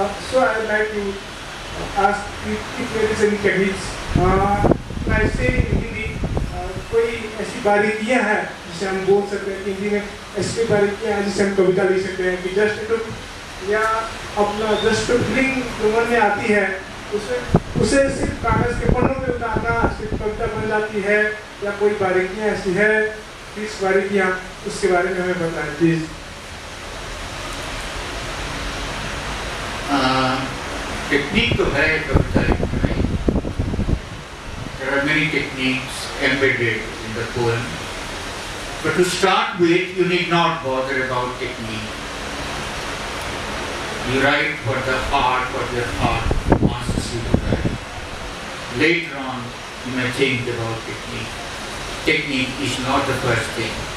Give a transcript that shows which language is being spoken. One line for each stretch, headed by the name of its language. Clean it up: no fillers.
English: So I would like to ask if there is any techniques. I say in Hindi,
Hindi: कोई ऐसी बारीकियाँ हैं जिसे हम बोल सकते हैं, हिंदी में ऐसी बारीकियाँ हैं जिसे हम कविता लिख सकते हैं कि जस्ट या अपना जस्ट फीलिंग जो मन में आती है उसे सिर्फ कागज के पन्नों पे उतारना सिर्फ कविता बन जाती है, या कोई बारीकियाँ ऐसी है, किस बारीकियाँ, उसके बारे में हमें बताएं प्लीज। Technique to है कविता लिखने में।
English: There are many techniques embedded in the poem, but to start with, you need not bother about technique. You write what the heart, what your heart wants you to write. Later on, you may think about technique. Technique is not the first thing.